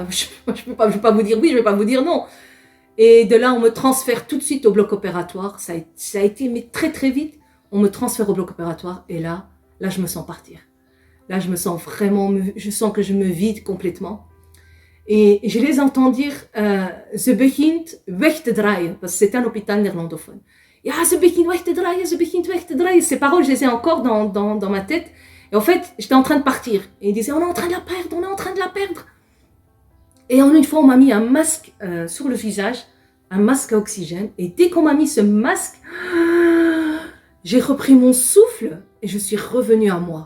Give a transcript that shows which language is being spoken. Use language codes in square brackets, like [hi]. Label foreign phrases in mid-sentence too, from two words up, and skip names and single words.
[fr] Je vais pas vous dire oui, je vais pas vous dire non. Et de là, on me transfère tout de suite au bloc opératoire. Ça a été mais très très vite. On me transfère au bloc opératoire et là, je me sens partir. Là, je me sens vraiment, je sens que je me vide complètement. Et je les entends dire, [nl] ze begint weg te draaien, [fr] parce que c'est un hôpital néerlandophone. [nl] Ja, ze begint weg te draaien, ze begint weg te draaien. [fr] Ces paroles, je les ai encore dans ma tête. Et en fait, j'étais en train de partir. Et ils disaient, on est en train de la perdre. Et en une fois, on m'a mis un masque sur le visage, un masque à oxygène. Et dès qu'on m'a mis ce masque, j'ai repris mon souffle et je suis revenue à moi.